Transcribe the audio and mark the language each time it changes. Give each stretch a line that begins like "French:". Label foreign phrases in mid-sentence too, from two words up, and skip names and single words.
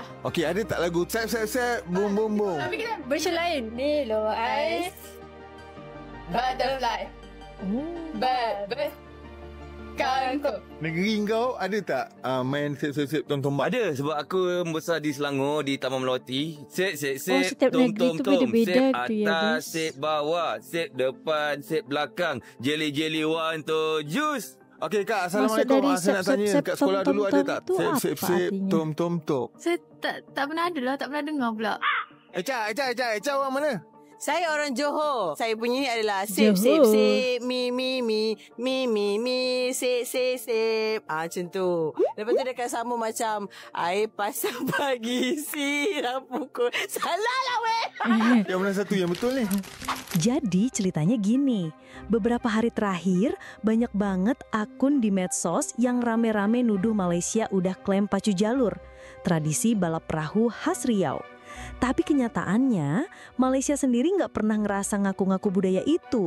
Malay: Okey, ada tak lagu Sep Sep Sep Boom Boom Boom? Tapi kita version lain. Nilo Ice Butterfly. Bebe Kangkung. Negeri kau ada tak main Sep Sep Sep Tom Tombak? Ada, sebab aku membesar di Selangor, di Taman Melati. Sep Sep Sep setiap Tom negeri Tom tu Tom. beda-beda Sep tu ya, atas, guys. sep bawah, sep depan, sep belakang.
English: Jelly jelly one to juice.
Malay: Okey Kak, Assalamualaikum. Saya nak tanya kat sekolah dulu ada tak Sep Sep Sep Tom Tom Tom? Saya tak pernah ada lah, tak pernah dengar pula. Eca orang mana? Saya orang Johor. Saya punya ni adalah sip sip sip mi mi mi mi mi mi sip sip sip. Macam tu. Lepas tu dia akan sama macam air pasang pagi siram pukul. Salah lah weh. Yang mana satu yang betul ni?
Indonesian: Jadi ceritanya gini, beberapa hari terakhir banyak banget akun di medsos yang rame-rame nuduh Malaysia udah klaim pacu jalur, tradisi balap perahu khas Riau. Tapi kenyataannya Malaysia sendiri nggak pernah ngerasa ngaku-ngaku budaya itu.